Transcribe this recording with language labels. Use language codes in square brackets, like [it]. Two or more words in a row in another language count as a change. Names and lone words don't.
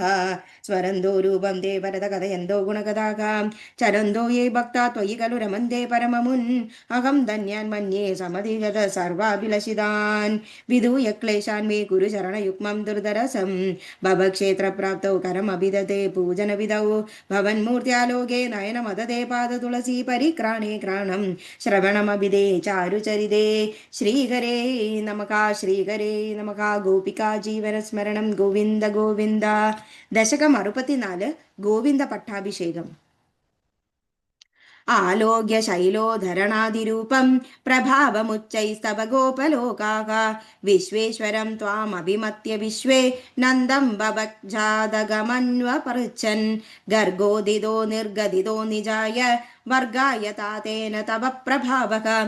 [sa] स्वरन्तो रूपं ते वरद कथयन्तो गुणकथाः चरन्तो ये भक्ता त्वयि खलु रमन्ते परममुन् अहं धन्यान् मन्ये समधिगत सर्वाभिलषितान् विधूय क्लेशान् मे कुरु शरणयुग्मं दुर्धरसं भवक्षेत्रप्राप्तौ करमभिदते पूजनविधौ भवन्मूर्त्यालोके नयनमदते पादतुलसी परिक्राणे क्राणं श्रवणमभिदे चारुचरिते श्रीहरे नमः श्रीहरे नमः गोपिका ജീവനസ്മരണം ഗോവിന്ദ ഗോവിന്ദ. ദശകം 64. ഗോവിന്ദ പട്ടാഭിഷേകം. ആലോക്യ ശൈലോധരണാതിരൂപം പ്രഭാവമുച്ചൈസ്തവ ഗോപലോകാഃ വിശ്വേശ്വരം ത്വാമഭിമത്യ വിശ്വേ നന്ദം ബഭഗ്ജാതകമന്വപൃച്ഛൻ ഗർഗോദിതോ നിർഗദിതോ നിജായ വർഗായ താതേന തവ പ്രഭാവഃ